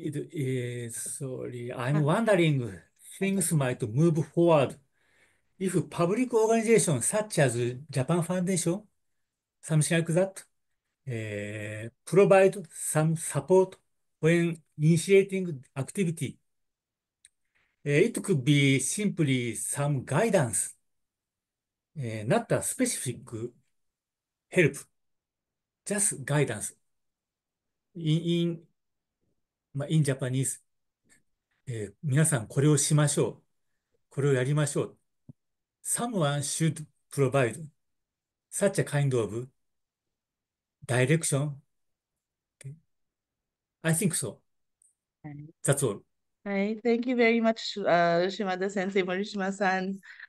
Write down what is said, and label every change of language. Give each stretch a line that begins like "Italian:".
English: Sorry, I'm wondering things might move forward if public organizations such as Japan Foundation, something like that, provide some support when initiating activity. It could be simply some guidance, not a specific help, just guidance. In Japanese,
Japanese: 皆さんこれをしましょう。これをやりましょう。
English: Someone should provide such a kind of direction. Okay. I think so. That's all. Hi, thank you very much, Shimada Sensei, Morishima-san.